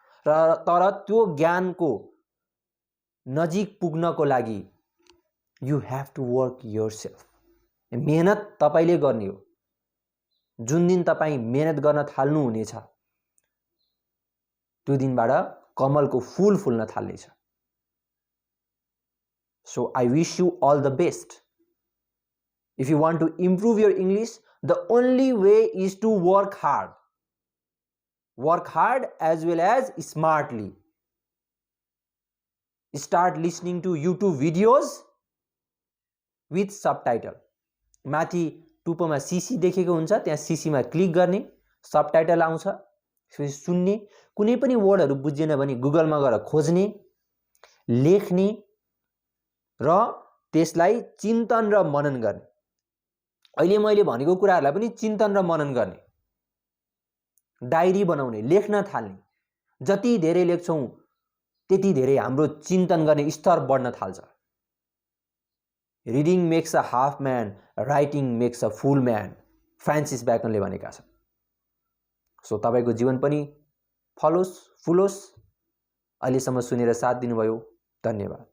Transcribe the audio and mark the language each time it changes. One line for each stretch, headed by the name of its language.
Nepali: तर त्यो ज्ञानको नजिक पुग्नको लागि
English: You have to work yourself.
Nepali: मेहनत तपाईले गर्ने हो। जुन दिन तपाई मेहनत गर्न थाल्नु हुनेछ त्यो दिनबाट कमलको फूल फुल्न थाल्नेछ।
English: So I wish you all the best. If you want to improve your English, the only way is to work hard. Work hard as well as smartly. Start listening to YouTube videos with subtitle.
Nepali: माथि टुप्पोमा CC देखेको हुन्छ, त्यहाँ सीसीमा click गर्ने, subtitle आउँछ, त्यसपछि सुन्ने। कुनै पनि वर्डहरु बुझेन भने गुगलमा गएर खोज्ने, लेख्ने र त्यसलाई चिन्तन र मनन गर्ने। अहिले मैले भनेको कुराहरुलाई पनि चिन्तन र मनन गर्ने। डायरी बनाउने, लेख्न थाल्ने। जति धेरै लेख्छौं त्यति धेरै हाम्रो चिन्तन गर्ने स्तर बढ्न थाल्छ।
English: Reading makes a half man, writing makes a full man.
Nepali: Francis ब्याकनले भनेका छन्। सो तपाईको जीवन पनि फलोस्, फुलोस्। अहिलेसम्म सुनेर साथ दिनुभयो, धन्यवाद।